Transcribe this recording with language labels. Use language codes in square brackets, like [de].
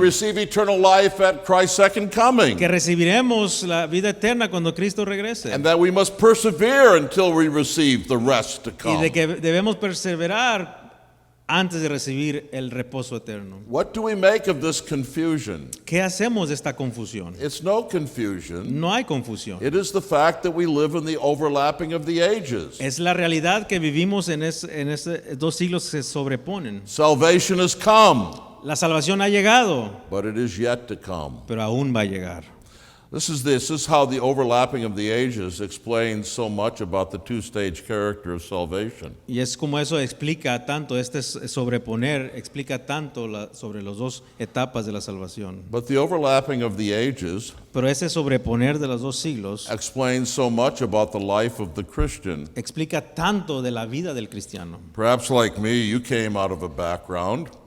[en] receive eternal life at Christ's second coming, [es] Que recibiremos la vida eterna cuando Cristo regrese. [en] and that we must persevere until we receive the rest to [es] Y [en] come. [es] de que debemos perseverar antes de recibir el reposo eterno. [en] What do we make of this confusion? [es] ¿Qué hacemos de esta confusión? [en] It's no confusion. [es] No hay confusión. [en] It is the fact that we live in the overlapping of the ages. [es] Es la realidad que vivimos en dos siglos que se sobreponen. [en] Salvation has come, [es] La salvación ha llegado, [en] but it is yet to come. [es] pero aún va a llegar. [en] This is how the overlapping of the ages explains so much about the two-stage character of salvation. [es] Y es como eso explica tanto, sobreponer, explica tanto sobre las dos etapas de la salvación. [en] But the overlapping of the ages [es] Pero ese sobreponer de los dos siglos [en] explains so much about the life of the Christian. [es] explica tanto de la vida del cristiano. [en] Perhaps like me, you came out of a background.